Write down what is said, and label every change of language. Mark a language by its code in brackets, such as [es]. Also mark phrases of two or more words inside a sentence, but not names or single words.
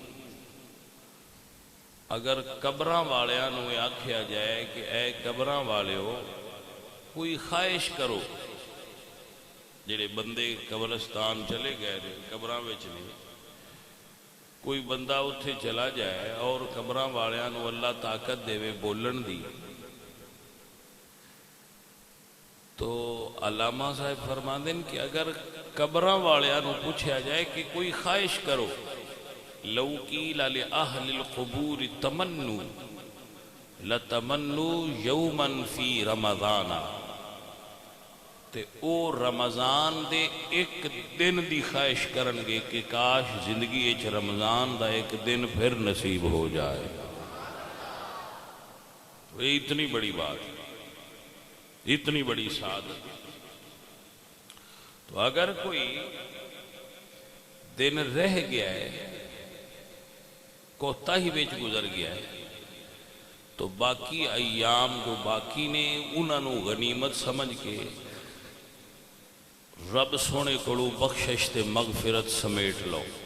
[pa] اگر قبراں والیاں نو آکھیا جائے کہ اے قبراں والیو کوئی خواہش کرو، جڑے بندے قبرستان چلے گئے قبراں وچ نہیں، کوئی بندہ اتھے چلا جائے اور قبراں والیاں نو اللہ طاقت دے بولن دی، تو علامہ صاحب فرماندے کہ اگر قبراں والیاں نو پوچھا جائے کہ کوئی خواہش کرو، [ar] لو قیل لأہل القبور تمنوا لتمنوا یوما فی رمضان، [pa] تے او رمضان دے ایک دن دی خواہش کرن گے کہ کاش زندگی اچ رمضان دا ایک دن پھر نصیب ہو جائے۔ [ur] یہ اتنی بڑی بات، اتنی بڑی سعادت۔ [pa] تو اگر کوئی دن رہ گیا ہے، کوتاہی وچ گزر گیا ہے، تو باقی ایام جو باقی نے انہاں نو غنیمت سمجھ کے رب سونے کولوں بخشش تے مغفرت سمیٹ لو۔